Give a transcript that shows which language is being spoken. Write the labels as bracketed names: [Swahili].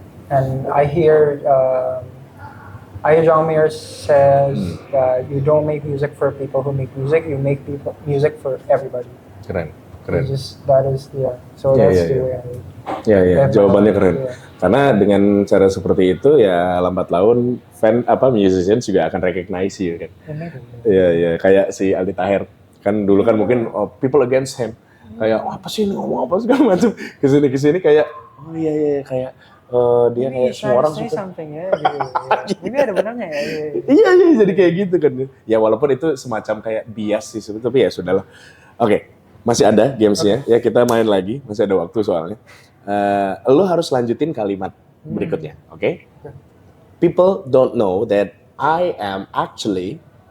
[English] And I hear John Mayer says that you don't make music for people who make music, you make music for everybody. [Indonesian] Keren. [English] That is So that's the way I. [Indonesian] Jawabannya keren. Karena dengan cara seperti itu ya lambat laun musician juga akan [English] recognize you [Indonesian] kan. Iya, kayak si Aldi Taher kan dulu kan mungkin [English] people against him. [Indonesian] Kayak apa sih ini ngomong apa segala macam. Kesini kayak kayak dia kayak semua orang suka. Ini ada benarnya ya. Iya, jadi kayak gitu kan. Ya walaupun itu semacam kayak bias sih sebetulnya, tapi ya sudahlah. Oke, masih ada gamesnya. Ya kita main lagi, masih ada waktu soalnya. Lo harus lanjutin kalimat berikutnya, oke? [English] People don't know that I am actually